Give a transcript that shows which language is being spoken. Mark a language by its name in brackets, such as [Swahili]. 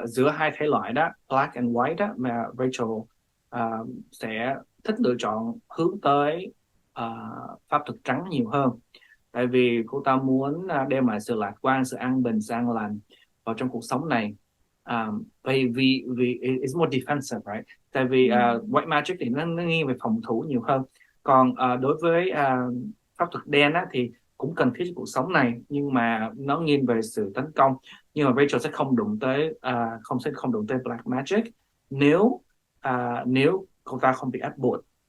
[Vietnamese] giữa hai thể loại đó, [English] black and white [Vietnamese] đó, mà Rachel sẽ thích lựa chọn hướng tới pháp thuật trắng nhiều hơn. Tại vì cô ta muốn đem lại sự lạc quan, sự an bình, sự an lành vào trong cuộc sống này. [English] Vì it's more defensive, right? [Vietnamese] Tại vì white magic thì nó nghiêng về phòng thủ nhiều hơn. Còn đối với pháp thuật đen á, thì cũng cần thiết cho cuộc sống này, nhưng mà nó nghiêng về sự tấn công. Nhưng mà Rachel sẽ không đụng tới không đụng tới black magic nếu cô ta không bị ép buộc.